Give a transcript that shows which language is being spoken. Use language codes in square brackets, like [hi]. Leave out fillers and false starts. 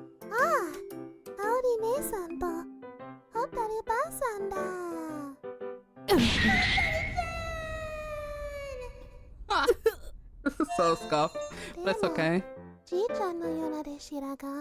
[ja] ああ、アオリ姉さんとホタルばあさんだ。 [en] This is so scuffed, but it's okay. [ja] じいちゃんのようなで白髪。